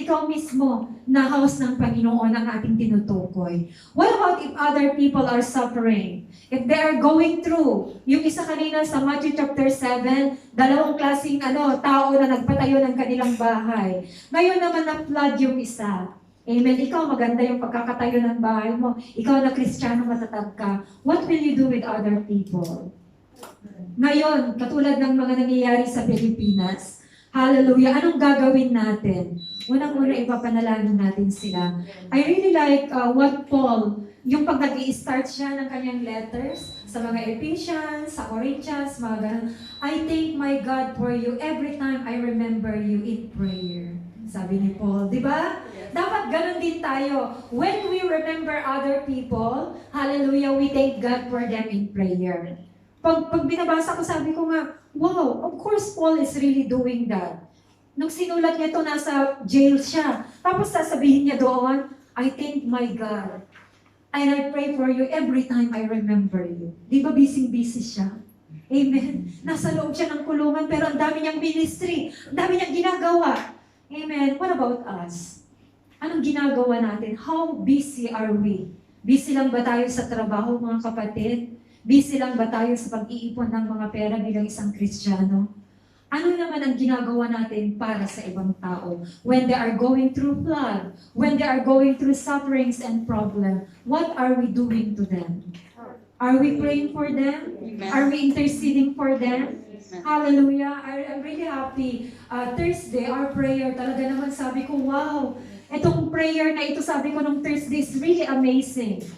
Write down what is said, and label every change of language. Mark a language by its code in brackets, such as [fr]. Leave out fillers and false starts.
[tl] Ikaw mismo na house ng Panginoon ang ating tinutukoy. [en] What about if other people are suffering? If they are going through, [tl] yung isa kanina sa Matthew chapter 7, dalawang klaseng tao na nagpatayo ng kanilang bahay. Ngayon naman na-flood yung isa. Amen. Ikaw maganda yung pagkakatayo ng bahay mo. Ikaw na Kristiyano matatag ka. [en] What will you do with other people? [tl] Ngayon, katulad ng mga nangyayari sa Pilipinas, hallelujah, anong gagawin natin? Unang-una, ipapanalangin natin sila. [en] I really like what Paul, [tl] yung pag nag-i-start siya ng kanyang letters sa mga Ephesians, sa Corinthians, mga ganun. [en] I thank my God for you every time I remember you in prayer. [tl] Sabi ni Paul, di ba? Dapat ganun din tayo. [en] When we remember other people, hallelujah, we thank God for them in prayer. [tl] Pag binabasa ko, sabi ko nga, wow, [en] of course Paul is really doing that. [tl] Nung sinulat niya ito, nasa jail siya. Tapos sasabihin niya doon, [en] I thank my God. And I pray for you every time I remember you. [tl] Di ba busy-busy siya? Amen. Nasa loob siya ng kulungan, pero ang dami niyang ministry. Ang dami niyang ginagawa. [en] Amen. What about us? [tl] Anong ginagawa natin? [en] How busy are we? [tl] Busy lang ba tayo sa trabaho, mga kapatid? Busy lang ba tayo sa pag-iipon ng mga pera bilang isang Kristiyano? Ano naman ang ginagawa natin para sa ibang tao? [en] When they are going through flood, when they are going through sufferings and problems, what are we doing to them? Are we praying for them? Are we interceding for them? [tl] Hallelujah. [en] I'm really happy. [tl] Thursday, our prayer, talaga naman sabi ko, wow, itong prayer na ito, sabi ko nung Thursday [en] is really amazing.